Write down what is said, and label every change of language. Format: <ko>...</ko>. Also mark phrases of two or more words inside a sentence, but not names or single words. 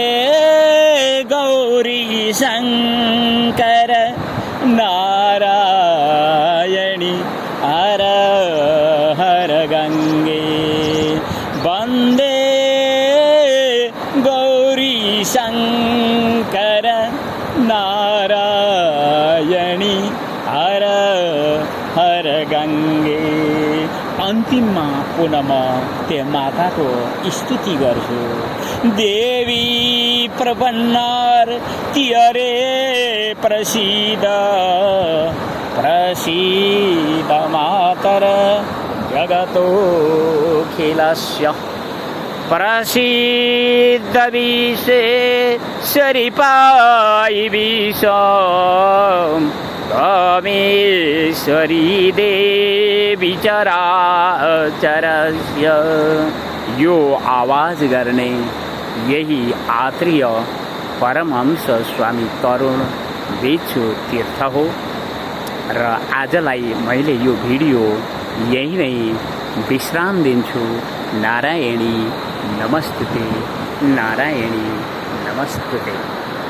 <sa>गौरी शङ्कर नारायणी हर हर गङ्गे वन्दे गौरी शङ्कर नारायणी हर हर गङ्गे।</sa> <ne>अन्तिममा पुनः म त्यो माताको स्तुति गर्छु।</ne> <sa>देवी प्रपन्नार तियरे प्रसीद प्रसीद मातर जगतोऽखिलस्य प्रसीद विश्वेश्वरी विश्वं त्वमेश्वरी देवी चराचरस्य।</sa> <ne>यो आवाज गर्ने यही आत्रीय परमहंस स्वामी तरुण बेच्छु तीर्थ हो र आजलाई मैले यो भिडियो यही नै विश्राम दिन्छु।</ne> <sa>नारायणी नमस्तुते, नारायणी नमस्तुते।</sa>